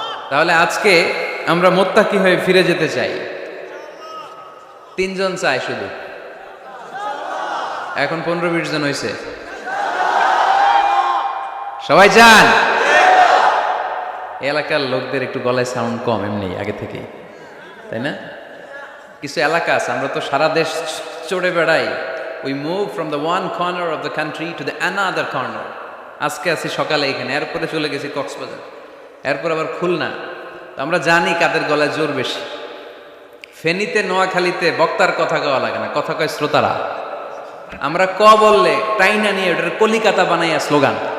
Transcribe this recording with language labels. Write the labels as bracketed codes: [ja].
[bn] তাহলে আজকে আমরা মুত্তাকি হয়ে ফিরে যেতে চাই। 3 জন চাই শুধু, এখন 15-20 জন হয়েছে। সবাই চান? এলাকার লোকদের একটু গলায় সাউন্ড কম এমনি আগে থেকেই, তাই না? কিছু এলাকা আছে, আমরা তো সারা দেশ চড়ে বেড়াই। [en] We move from the one corner of the country to the another corner. [bn] আজকে আছি সকালে এখানে, এরপরে চলে গেছি কক্সবাজার, এরপর আবার খুলনা। আমরা জানি কাদের গলায় জোর বেশি। ফেনীতে, নোয়াখালীতে বক্তার কথা কওয়া লাগে না, কথা কয় শ্রোতারা। আমরা ক বললে টাইনা নিয়ে ওটার কলিকাতা বানাইয়া স্লোগান।